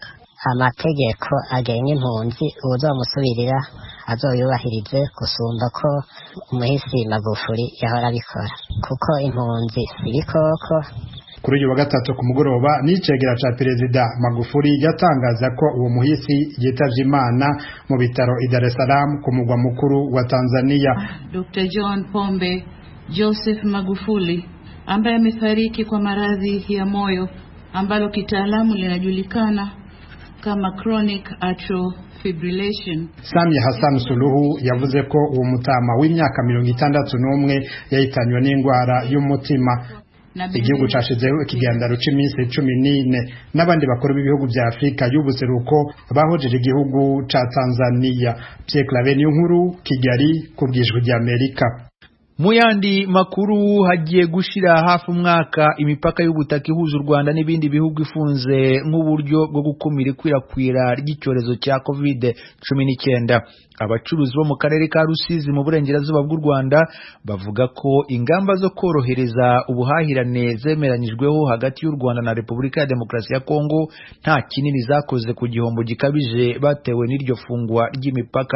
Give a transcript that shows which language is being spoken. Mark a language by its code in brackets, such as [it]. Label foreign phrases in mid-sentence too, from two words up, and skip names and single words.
[rn] Amategeko agenga impunzi uzomusubirira azoyubahirize gusumba ko umuhisi Magufuli yahora abikora, kuko impunzi ibikoko Kuri uyu wa gatatu ku mugoroba n'icegera ca Perezida Magufuli yatangaza ko uwo muhisi yitavye Imana mu bitaro i Dar es Salaam ku mugwa mukuru wa Tanzania. [sw] Dr. John Pombe Joseph Magufuli ambaye amefariki kwa maradhi ya moyo ambalo kitaalamu linajulikana kama [en] chronic atrial fibrillation. [rn] Samia Hassan Suluhu yavuze ko uwo mutama w'imyaka 61 yahitanywe n'indwara y'umutima. Igihugu cashizeho ikiganiro c'iminsi 14 n'abandi bakuru b'ibihugu vya Afrika y'ubuseruko bahojeje igihugu ca Tanzania. Pierre Claver Nkuru, Kigali, kubwijwe rya Amerika. [rw] Mu yandi makuru, hagiye gushira hafi umwaka imipaka y'ubutaka ihuza u Rwanda n'ibindi bihugu ifunze nk'uburyo bwo gukumira ikwirakwira ry'icyorezo cya COVID-19. Abacuruzi bo mu karere ka Rusizi mu burengerazuba bw'u Rwanda bavuga ko ingamba zo korohereza ubuhahirane zemeranyijweho hagati y'u Rwanda na Repubulika ya Demokarasi ya Kongo nta kinini zakoze ku gihombo gikabije batewe n'iryo fungwa ry'imipaka.